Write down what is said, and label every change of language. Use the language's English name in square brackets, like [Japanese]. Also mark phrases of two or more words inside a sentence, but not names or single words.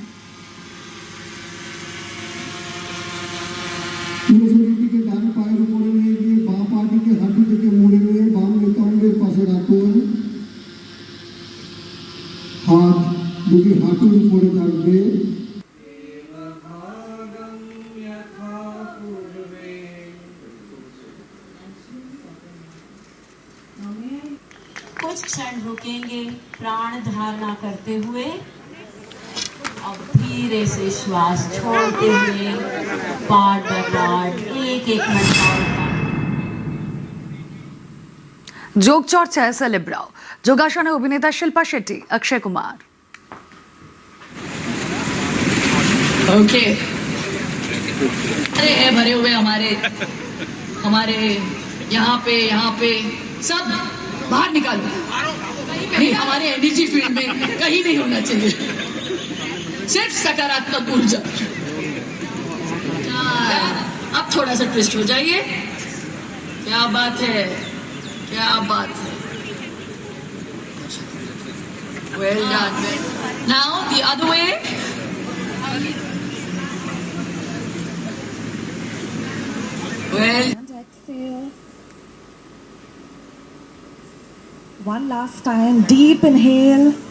[Bangla] পুরো শরীরটিকে ডান পায়ের উপরে নিয়ে গিয়ে বাঁ পাটিকে হাঁটু থেকে মুড়ে নিয়ে বাম নিতম্বের পাশে রাখুন। হাত দুটি হাঁটুর উপরে থাকবে। [Hindi] कुछ क्षण रुकेंगे प्राण धारणा करते हुए, अब धीरे से श्वास छोड़ते हुए [English] part by part [Hindi] एक एक मन का [Bangla] যোগ চর্চায় সেলেব্রাও। যোগাসনে অভিনেতা শিল্পা শেट्टी, अक्षय कुमार। [Hindi] ओके अरे भरे हुए हमारे यहाँ पे सब बाहर निकालो। नहीं, हमारे [English] energy field [Hindi] में कहीं नहीं होना चाहिए, सिर्फ सकारात्मक ऊर्जा। अब थोड़ा सा ट्विस्ट हो जाइए। क्या बात है, क्या बात है। [English] well done. now the other way. Well, exhale. One last time, deep inhale.